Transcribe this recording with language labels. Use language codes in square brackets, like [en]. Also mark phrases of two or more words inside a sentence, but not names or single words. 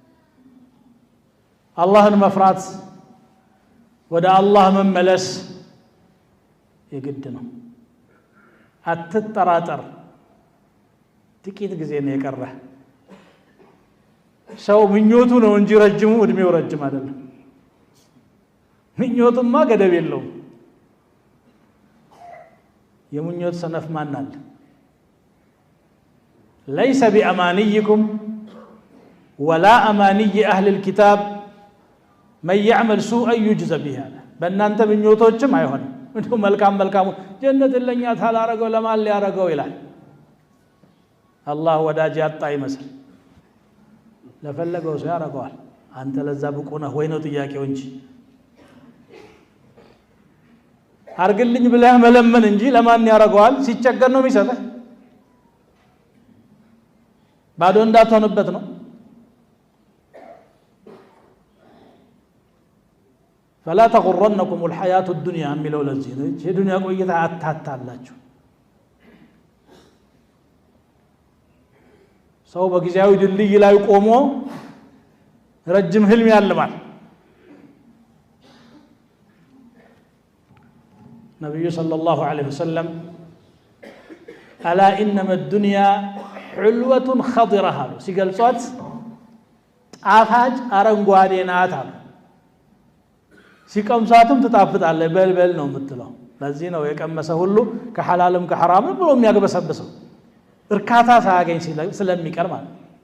[am] አላህን መፍራት ወደ አላህ መመለስ የግድ ነው አትጠራጠር ጥቂት ጊዜ ነው የቀረህ ሰው ምኞቱ ነው እንጂ ረጅሙ እድሜው ረጅም አይደለም ምኞቱማ ገደብ የለውም የምኞት ሰነፍ ማን አለ [ar] ليس بأمانيكم ولا أماني أهل الكتاب من يعمل سوءا يجزى به [am] በእናንተ ምኞቶችም አይሆንም እንደው መልካም ጀነት ለኛ ታላረገው ለማን ሊያረገው ይላል አላህ ወዳጅ ያጣ ይመስል ለፈለገው ሰው ያረጋዋል አንተ ለዛ ብቁ ነህ ወይ ነው ጥያቄው እንጂ አርግልኝ ብለህ መለመን እንጂ ለማን ያረጋዋል ሲቸገር ነው የሚሰጠህ ባዶ እንዳትሆንበት ነው [ar] فلا تغرنكم الحياة الدنيا [am] የሚለው ለዚህ ነው የዱንያ ቆይታ አታታላችሁ ሰው በጊዜያዊ ድልድይ ላይ ቆሞ ረጅም ህልም ያልማል ነብዩ [ar] صلى الله عليه وسلم ألا إنما الدنيا حلوة خضرة [am] ሲገልጿት ጣፋጭ አረንጓዴ ናት አሉ ሲቀምሳትም ትጣፍጣለች በልበል ነው የምትለው ለዚህ ነው የቀመሰ ሁሉ ከሐላልም ከሐራምም ብሎ የሚያገበሰብሰው እርካታ ሳያገኝ ስለሚቀር ማለት